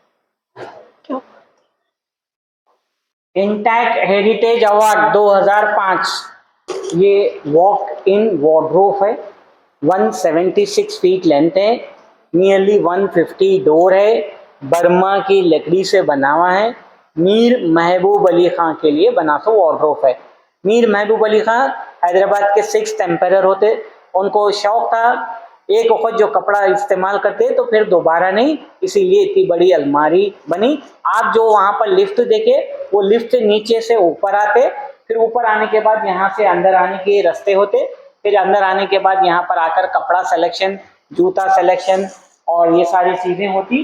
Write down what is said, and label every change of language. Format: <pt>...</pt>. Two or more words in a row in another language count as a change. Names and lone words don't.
<hi>इंटैक्ट हेरिटेज अवार्ड 2005। ये</hi> <en>walk in wardrobe</en> <hi>है, 176</hi> <en>feet length</en> <hi>है, नियरली 150 डोर है, बर्मा की लकड़ी से बना हुआ है। मीर महबूब अली खां के लिए बना तो वार्डरोब है। मीर महबूब अली खां हैदराबाद के 6th एम्परर होते। उनको शौक था एक वक्त जो कपड़ा इस्तेमाल करते तो फिर दोबारा नहीं, इसीलिए इतनी बड़ी अलमारी बनी। आप जो वहां पर लिफ्ट देखे, वो लिफ्ट नीचे से ऊपर आते, फिर ऊपर आने के बाद यहाँ से अंदर आने के रास्ते होते, फिर अंदर आने के बाद यहाँ पर आकर कपड़ा सिलेक्शन, जूता सिलेक्शन और ये सारी चीजें होती।</hi>